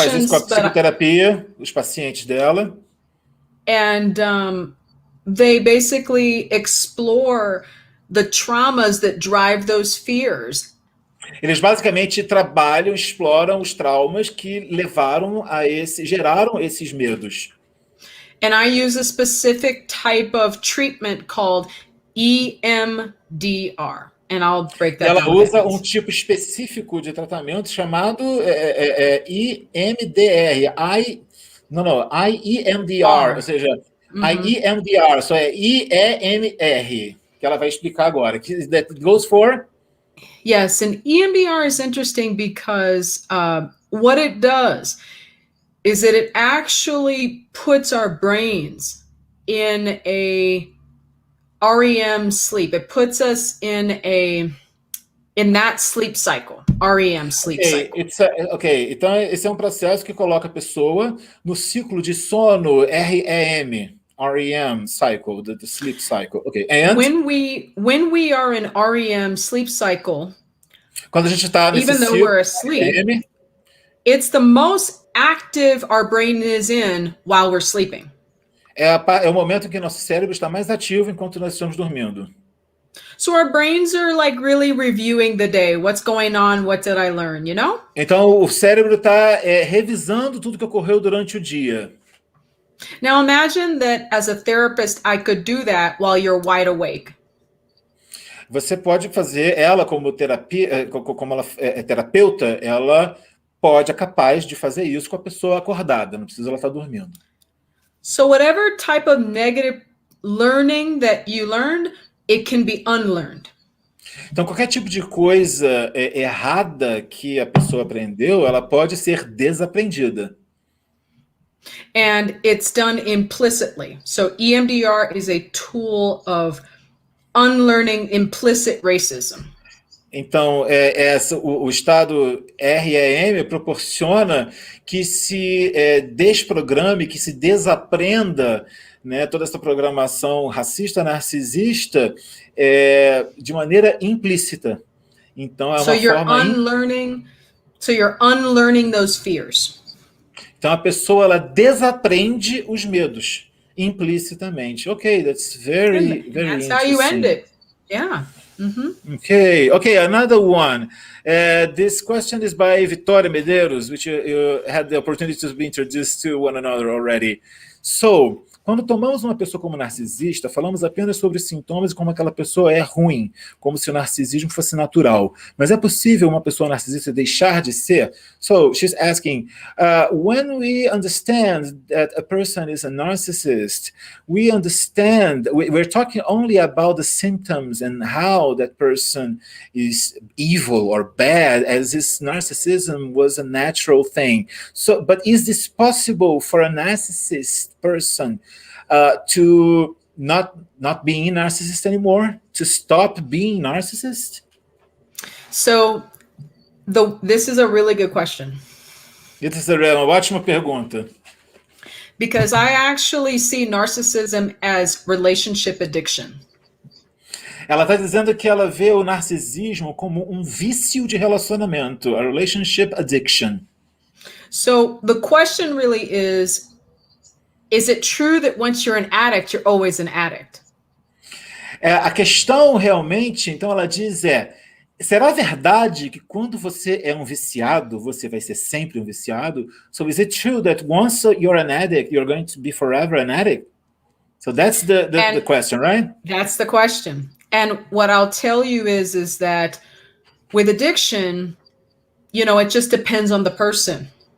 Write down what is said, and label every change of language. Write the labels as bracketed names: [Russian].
[Portuguese] Ela faz isso com a psicoterapia, os pacientes dela. [English] And they basically explore the traumas that drive those fears. [Portuguese] Eles basicamente trabalham, exploram os traumas que geraram esses medos. [English] And I use a specific type of treatment called EMDR. And I'll break that down. [Portuguese] Ela usa um tipo específico de tratamento chamado IMDR. IEMDR, ou seja, IEMDR, só é IEMR, que ela vai explicar agora. [English] That goes for? Yes, and EMDR is interesting because what it does is that it actually puts our brains in a REM sleep. It puts us in that sleep cycle, REM sleep cycle. [Portuguese] Então esse é um processo que coloca a pessoa no ciclo de sono [English] REM cycle, the sleep cycle. Okay. And when we are in REM sleep cycle, [Portuguese] quando a gente está nesse [English] even though [Portuguese] ciclo, [English] we're asleep, it's the most active our brain is in while we're sleeping. [Portuguese] É o momento em que nosso cérebro está mais ativo enquanto nós estamos dormindo. [English] So our brains are like really reviewing the day. What's going on? What did I learn? You know? [Portuguese] Então o cérebro está revisando tudo que ocorreu durante o dia. [English] Now imagine that as a therapist, I could do that while you're wide awake. [Portuguese] Você pode fazer, ela como ela é terapeuta, ela é capaz de fazer isso com a pessoa acordada, não precisa ela estar dormindo. [English] So whatever type of negative learning that you learned, it can be unlearned. [Portuguese] Então qualquer tipo de coisa errada que a pessoa aprendeu, ela pode ser desaprendida. [English] And it's done implicitly. So EMDR is a tool of unlearning implicit racism. [Portuguese] Então, o estado REM proporciona que se desprograme, que se desaprenda, né, toda essa programação racista, narcisista, de maneira implícita. Então, é uma forma... [English] So you're unlearning those fears. [Portuguese] Então, a pessoa ela desaprende os medos implicitamente. [English] Ok, that's very That's how you end it. Yeah. Okay, another one. This question is by Vitória Medeiros, which you had the opportunity to be introduced to one another already. [Portuguese] So, quando tomamos uma pessoa como narcisista, falamos apenas sobre os sintomas e como aquela pessoa é ruim, como se o narcisismo fosse natural. Mas é possível uma pessoa narcisista deixar de ser? [English] So, she's asking, when we understand that a person is a narcissist, we understand, we're talking only about the symptoms and how that person is evil or bad, as if narcissism was a natural thing. So, but is this possible for a narcissist person to not being narcissist anymore, to stop being narcissist? So this is a really good question. [Portuguese] Isso é uma ótima pergunta. [English] Because I actually see narcissism as relationship addiction. [Portuguese] Ela está dizendo que ela vê o narcisismo como um vício de relacionamento, [English] a relationship addiction. So the question really is it true that once you're an addict, you're always an addict? [Portuguese] A questão realmente, então ela diz será verdade que quando você é um viciado, você vai ser sempre um viciado? [English] So is it true that once you're an addict, you're going to be forever an addict? So that's the question, right? That's the question. And what I'll tell you is that with addiction, it just depends on the person.